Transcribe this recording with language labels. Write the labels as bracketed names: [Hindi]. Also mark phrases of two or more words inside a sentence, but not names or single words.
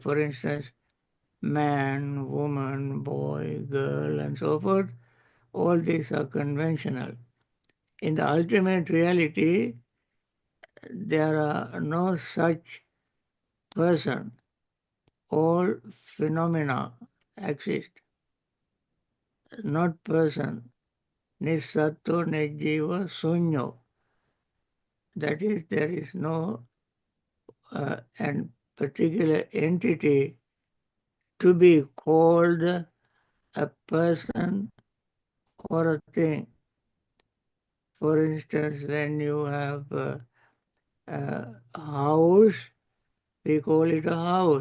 [English] For instance, man, woman, boy, girl, and so forth, all these are conventional. In the ultimate reality, there are no such person. All phenomena exist, not person. [Pali] Nisatto nejjiva sunyo. [English] That is, there is no and particular entity to be called a person or a thing. For instance, when you have a house, we call it a house.